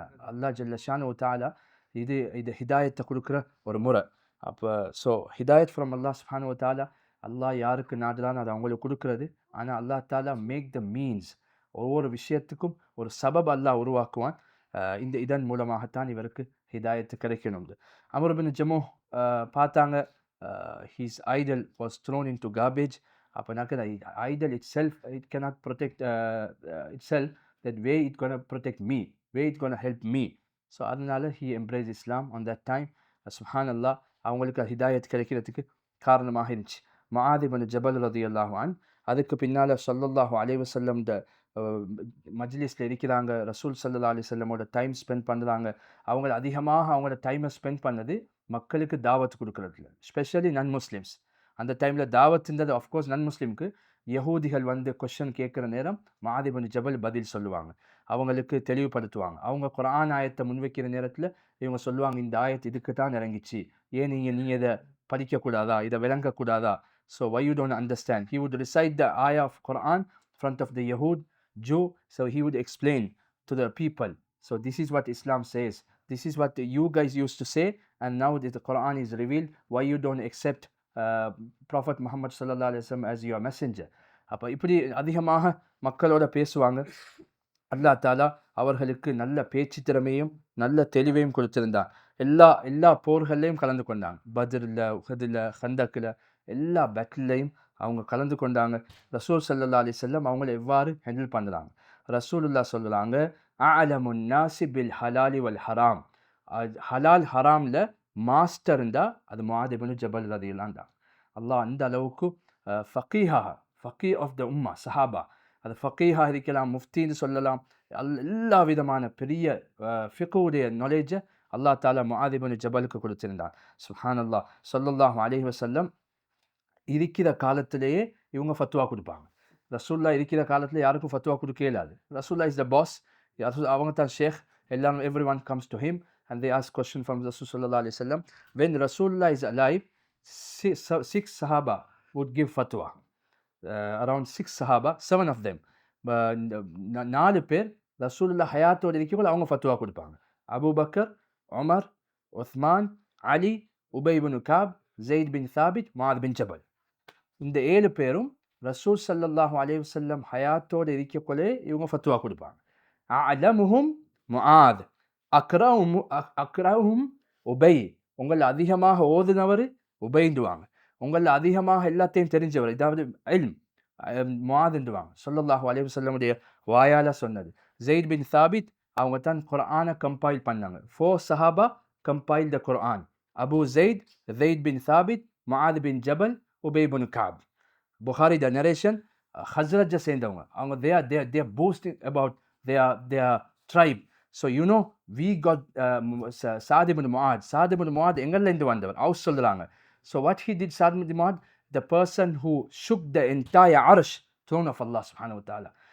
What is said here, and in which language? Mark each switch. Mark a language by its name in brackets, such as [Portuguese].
[Tamil] அல்லாஹ் ஜல்ல ஷானஹு தஆலா இது ஹிதாயத்தை கொடுக்குற ஒரு முறை. அப்போ ஹிதாயத் ஃப்ரம் அல்லாஹ் சுப்ஹானஹு வ தஆலா. அல்லாஹ் யாருக்கு நாடுறான்னு அதை அவங்களுக்கு கொடுக்குறது. ஆனால் அல்லாஹ் தாலா [English] Make the means. [Tamil] ஒவ்வொரு விஷயத்துக்கும் ஒரு சபப் அல்லாஹ் உருவாக்குவான். இதன் மூலமாகத்தான் இவருக்கு ஹிதாயத்து கிடைக்கணும். [English] Amr ibn Jamuh பார்த்தாங்க, his idol was thrown into garbage. அப்போனாக்க idol itself, it cannot protect itself. That way it gonna protect me, way it gonna help me. So அதனால he embraced Islam on that time. [Tamil] சுப்ஹானல்லாஹ், அவங்களுக்கு ஹிதாயத் கிடைக்கிறதுக்கு காரணமாக இருந்துச்சு. முஆத் இப்னு ஜபல் ரலியல்லாஹு அன்ஹு அதுக்கு பின்னால் ஸல்லல்லாஹு அலைஹி வஸல்லம் மஜ்லிஸில் இருக்கிறாங்க. ரசூல் ஸல்லல்லாஹு அலைஹி வஸல்லமோட டைம் ஸ்பெண்ட் பண்ணுறாங்க. அவங்க அதிகமாக அவங்களோட டைமை ஸ்பெண்ட் பண்ணது மக்களுக்கு தாவத்து கொடுக்குறதுல, [English] Specially non Muslims. [Tamil] அந்த டைமில் தாவத்துன்றது ஆஃப்கோர்ஸ் நன் முஸ்லீமுக்கு. யஹூதிகள் கொஷன் கேட்குற நேரம் முஆத் இப்னு ஜபல் பதில் சொல்லுவாங்க, அவங்களுக்கு தெளிவுபடுத்துவாங்க. அவங்க குர்ஆன் ஆயத்தை முன்வைக்கிற நேரத்தில் இவங்க சொல்லுவாங்க, இந்த ஆயத்து இதுக்கு தான் இறங்கிச்சு, ஏன் நீங்கள் இதை படிக்கக்கூடாதா, இதை விளங்கக்கூடாதா? [English] So why you don't understand? He would recite the ayah of Quran in front of the Yahud Jew. So he would explain to the people. So this is what Islam says. This is what you guys used to say. And now that the Quran is revealed, why you don't accept Prophet Muhammad sallallahu alaihi wasallam as your messenger? [Tamil] அப்போ இப்படி அதிகமாக மக்களோட பேசுவாங்க. அல்லாஹ் தாலா அவர்களுக்கு நல்ல பேச்சு திறமையும் நல்ல தெளிவையும் கொடுத்திருந்தான். எல்லா போர்கள்லையும் கலந்து கொண்டாங்க. பத்ரில், உஹதில், ஹந்தக்கில் எல்லா பேட்டில்லையும் அவங்க கலந்து கொண்டாங்க. ரசூல் ஸல்லல்லாஹு அலைஹி வஸல்லம் அவங்கள எவ்வாறு ஹேண்டில் பண்ணுறாங்க? ரசூலுல்லாஹ் சொல்லுறாங்க, [Arabic] அஅலமுன் நாஸி பில் ஹலாலி வல் ஹராம். [Tamil] ஹலால் ஹராமில் மாஸ்டர் இருந்தால் அது முஆத் இப்னு ஜபல் ரலியல்லாஹு அன்ஹு. அல்லாஹ் அந்த அளவுக்கு ஃபக்கீஹ் [English] of the உம்மா [Tamil] சஹாபா. அது ஃபக்கீஹா இருக்கலாம், முஃப்தின்னு சொல்லலாம். எல்லா விதமான பெரிய ஃபிக்ஹுடைய நாலேஜை அல்லாஹ் தாலா முஆத் இப்னு ஜபலுக்கு கொடுத்திருந்தான். சுப்ஹானல்லாஹ். ஸல்லல்லாஹு அலைஹி வஸல்லம் இருக்கிற காலத்திலேயே இவங்க ஃபத்வா கொடுப்பாங்க. ரசூலுல்லாஹ் இருக்கிற காலத்தில் யாருக்கும் ஃபத்வா கொடுக்க இயலாது. [English] Rasulullah is the boss. [Tamil] அவங்க தான் ஷேக். [English] எல்லாரும் every one comes to him and they ask question from Rasul sallallahu alaihi wasallam. When Rasulullah is alive, six Sahaba would give fatwa. Around 6 Sahaba, 7 of them. [Tamil] 4 பேர் ரசூலுல்லாஹ் ஹயாத்தோடு இருக்கக்குள்ள அவங்க ஃபத்வா கொடுப்பாங்க. அபூ பக்கர், உமர், உஸ்மான், அலி, உபை இப்னு Ka'b, Said பின் சாபித், முஆத் பின் ஜபல். இந்த 7 பேரும் ரசூல் ஸல்லல்லாஹு அலைஹி வஸல்லம் ஹயாத்தோடு இருக்கக்குள்ளே இவங்க ஃபத்வா கொடுப்பாங்க. [Arabic] அஅலமுஹும் முஆத், அக்ரஹும் உபை. [Tamil] உங்களை அதிகமாக ஓதுனவர் உபைந்துவாங்க. உங்களில் அதிகமாக எல்லாத்தையும் தெரிஞ்சவர், இதாவது இல்ம், முஆதுவாங்க. ஸல்லல்லாஹு அலைஹி வஸல்லமுடைய வாயால் சொன்னது. ஸெய்த் பின் சாபித் அவங்க தான் குர்ஆனை கம்பைல் பண்ணாங்க. [English] 4 சஹாபா compile the Quran. Abu Zayd bin Thabit, Muadh bin Jabal, Ubay ibn Ka'b. Bukhari the narration. [Tamil] ஹஸ்ரஜை சேர்ந்தவங்க. [English] அவங்க they are boasting about their tribe. So you know, we got Sa'd ibn Mu'adh [Tamil] எங்கள்லேருந்து வந்தவர். அவர் சொல்கிறாங்க. [English] So what he did, Sa'd ibn Mu'adh, the person who shook the entire arsh, throne of Allah subhanahu wa ta'ala.